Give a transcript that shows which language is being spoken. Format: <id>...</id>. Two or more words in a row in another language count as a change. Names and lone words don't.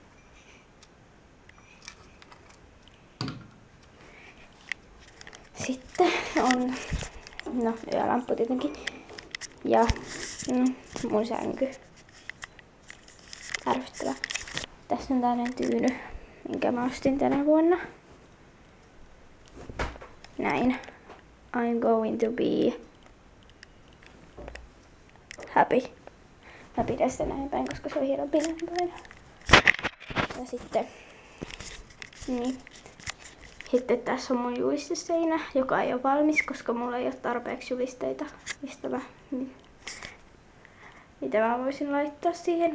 <fi>Sitten on, no, yölamppu tietenkin. Ja mun sänky. Ärsyttävä. Tässä on tällainen tyyny, minkä mä ostin tänä vuonna. Näin.</fi> <en>I'm going to be happy.</en> <fi>Mä pidän sitä näin päin, koska se on hieman pidempäin. Ja sitten, niin. Sitten tässä on mun juisteseinä, joka ei ole valmis, koska mulla ei ole tarpeeksi julisteita, mitä mä voisin laittaa siihen.</fi>